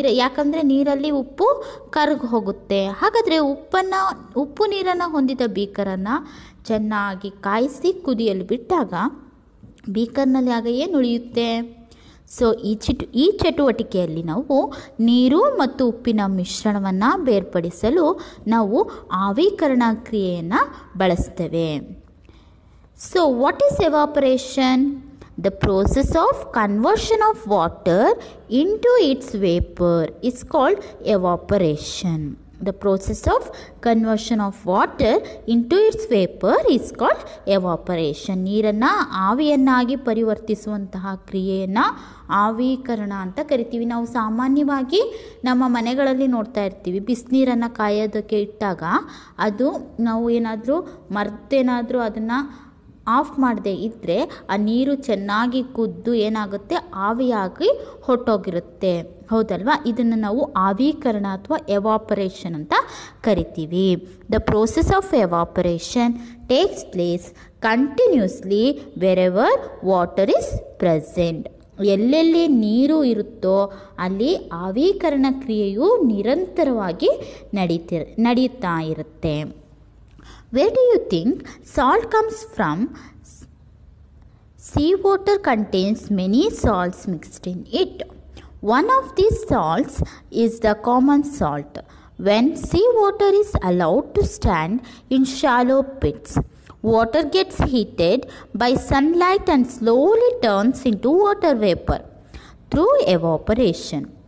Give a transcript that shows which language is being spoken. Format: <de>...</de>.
<kn>ಯಾಕಂದರೆ ನೀರಲ್ಲಿ ಉಪ್ಪು ಕರಗಿ ಹೋಗುತ್ತೆ. ಹಾಗಾದರೆ ಉಪ್ಪು ನೀರನ್ನು ಹೊಂದಿದ ಬೀಕರನ್ನು ಚೆನ್ನಾಗಿ ಕಾಯಿಸಿ ಕುದಿಯಲು ಬಿಟ್ಟಾಗ ಬೀಕರ್ನಲ್ಲಿ ಆಗ ಏನು ಉಳಿಯುತ್ತೆ? ಸೊ ಈ ಚಟುವಟಿಕೆಯಲ್ಲಿ ನಾವು ನೀರು ಮತ್ತು ಉಪ್ಪಿನ ಮಿಶ್ರಣವನ್ನು ಬೇರ್ಪಡಿಸಲು ನಾವು ಆವಿಕರಣ ಕ್ರಿಯೆಯನ್ನು ಬಳಸ್ತೇವೆ.</kn> <en>So what is evaporation? The process of conversion of water into its vapor is called evaporation. The process of conversion of water into its vapor is called evaporation.</en> <kn>ನೀರನ್ನು ಆವಿಯನ್ನಾಗಿ ಪರಿವರ್ತಿಸುವಂತಹ ಕ್ರಿಯೆಯನ್ನು ಆವಿಕರಣ ಅಂತ ಕರಿತೀವಿ. ನಾವು ಸಾಮಾನ್ಯವಾಗಿ ನಮ್ಮ ಮನೆಗಳಲ್ಲಿ ನೋಡ್ತಾ ಇರ್ತೀವಿ, ಬಿಸಿನೀರನ್ನು ಕಾಯೋದಕ್ಕೆ ಇಟ್ಟಾಗ ಅದು ನಾವು ಮರ್ತೇನಾದರೂ ಅದನ್ನು ಆಫ್ ಮಾಡದೆ ಇದ್ದರೆ ಆ ನೀರು ಚೆನ್ನಾಗಿ ಕುದ್ದು ಏನಾಗುತ್ತೆ, ಆವಿಯಾಗಿ ಹೊರಟೋಗಿರುತ್ತೆ. ಹೌದಲ್ವಾ? ಇದನ್ನು ನಾವು ಆವಿಕರಣ ಅಥವಾ ಎವಾಪರೇಷನ್ ಅಂತ ಕರಿತೀವಿ.</kn> <en>The process of evaporation takes place continuously wherever water is present.</en> <kn>ಎಲ್ಲೆಲ್ಲಿ ನೀರು ಇರುತ್ತೋ ಅಲ್ಲಿ ಆವಿಕರಣ ಕ್ರಿಯೆಯು ನಿರಂತರವಾಗಿ ನಡೀತಾ ಇರುತ್ತೆ.</kn> <en>Where do you think salt comes from? Seawater contains many salts mixed in it. One of these salts is the common salt. When seawater is allowed to stand in shallow pits, water gets heated by sunlight and slowly turns into water vapor through evaporation.</en>